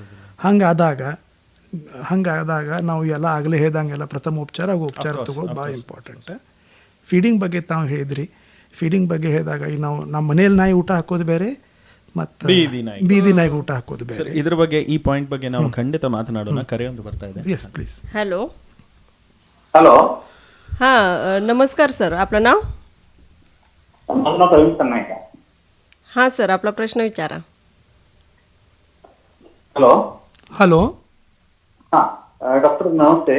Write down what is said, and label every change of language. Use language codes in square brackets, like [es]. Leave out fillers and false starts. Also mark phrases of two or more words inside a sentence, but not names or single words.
[kn] ಹಂಗಾದಾಗ ನಾವು ಎಲ್ಲ ಆಗಲೇ ಹೇಳ್ದಂಗೆಲ್ಲ ಪ್ರಥಮ ಉಪಚಾರ ತಗೋದು ಭಾಳ ಇಂಪಾರ್ಟೆಂಟ್. ಫೀಡಿಂಗ್ ಬಗ್ಗೆ ತಾವು ಹೇಳಿದ್ರಿ. ಫೀಡಿಂಗ್ ಬಗ್ಗೆ ಹೇಳಿದಾಗ ಈಗ ನಾವು ನಮ್ಮ ಮನೇಲಿ ನಾಯಿ ಊಟ ಹಾಕೋದು ಬೇರೆ ಮತ್ತು ಬೀದಿ ನಾಯಿಗೆ ಊಟ ಹಾಕೋದು ಬೇರೆ. ಇದ್ರ ಬಗ್ಗೆ ಈ ಪಾಯಿಂಟ್ ಬಗ್ಗೆ ನಾವು ಖಂಡಿತ ಮಾತನಾಡೋಣ. ಕರೆಯೊಂದು ಬರ್ತಾ ಇದೆ. [en] yes please. [mr] हॅलो हॅलो. हां, नमस्कार सर, आपलं नाव? माझं नाव प्रवीण सन्ना आहे. हां सर, आपला प्रश्न विचारा. हॅलो. हा डॉक्टर नमस्ते.